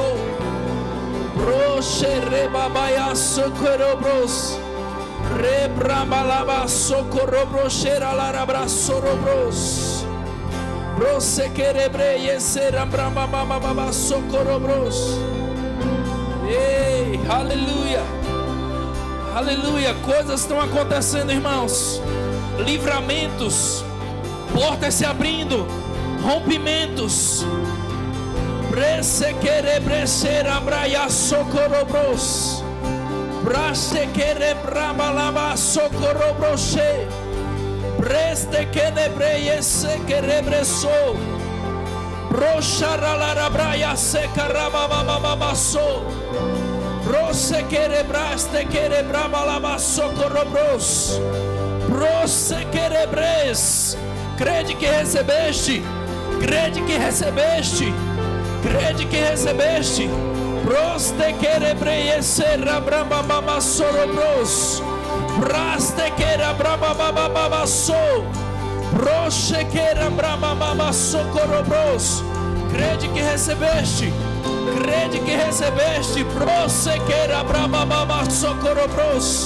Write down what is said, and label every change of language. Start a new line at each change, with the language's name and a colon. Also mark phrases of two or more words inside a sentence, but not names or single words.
Portuguese: Proche rebabaiasso corobros. Rebrabalabasso corobrocheira larabrassorobros. Proche querebreiecer ambrabalabasso corobros. Ei, aleluia. Aleluia, coisas estão acontecendo, irmãos. Livramentos, portas se abrindo, rompimentos. Prece querebrecer abraia socorobros. Praxe querebrabalaba socorobroche. Preste querebreiese querebreso. Proxaralarabraia secarababababasou. Prosse querebraste querebrabalaba socorobros. Prosse querebres. Crede que recebeste. Crede que recebeste. Crede que recebeste. Proste querebreiesera brabababa sorobros. Praste querebrabababa sou. Proche querebrabababa socorobros. Crede que recebeste. Crede que recebeste. Prosse querebrabababa socorobros.